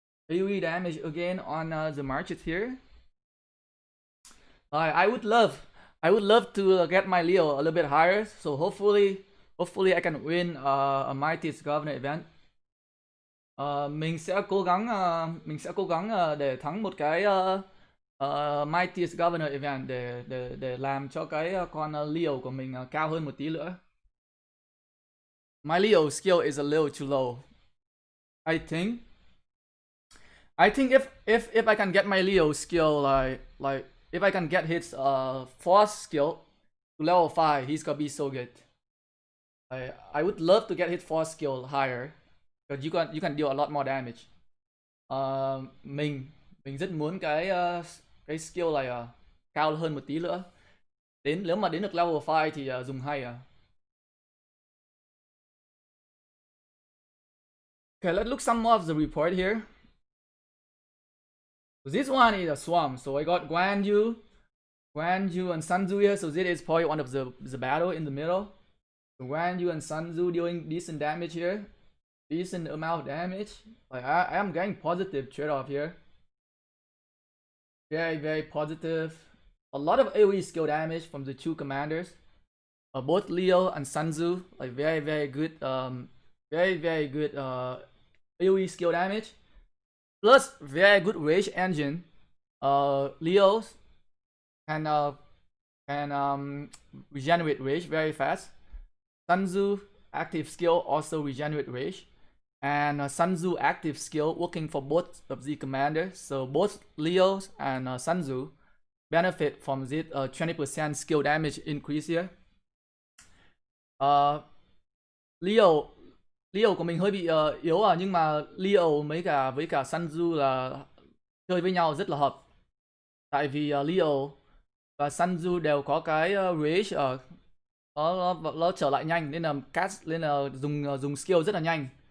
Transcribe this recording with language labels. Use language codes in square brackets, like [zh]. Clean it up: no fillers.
[en] AoE damage again on the marches here. I would love to get my Leo a little bit higher. So hopefully I can win a Mightiest Governor event. [vi] Mình sẽ cố gắng để thắng một cái Mightiest Governor event để làm cho cái con Leo của mình cao hơn một tí nữa. [en] My Leo skill is a little too low. I think if I can get my Leo skill like if I can get his force skill to level 5, he's gonna be so good. I would love to get his force skill higher because you can deal a lot more damage. [vi] Mình rất muốn cái skill này cao hơn một tí nữa. Nếu mà đến được level 5 thì dùng hay à. [en] Okay, let's look some more of the report here. So this one is a swamp. So I got Guan Yu and Sunzu here. So this is probably one of the battle in the middle. So Guan Yu and Sunzu doing decent damage here. Decent amount of damage. Like I am getting positive trade-off here. Very positive. A lot of AoE skill damage from the two commanders. Both Leo and Sunzu, like very good very good AoE skill damage. Plus very good rage engine. Leo's can regenerate rage very fast. Sunzu active skill also regenerate rage. And Sunzu active skill working for both of the commanders. So both Leo's and Sunzu benefit from this 20% skill damage increase here. [vi] Leo của mình hơi bị yếu nhưng mà Leo với cả Sunzu là chơi với nhau rất là hợp. Tại vì Leo và Sunzu đều có cái rage nó trở lại nhanh nên là dùng skill rất là nhanh.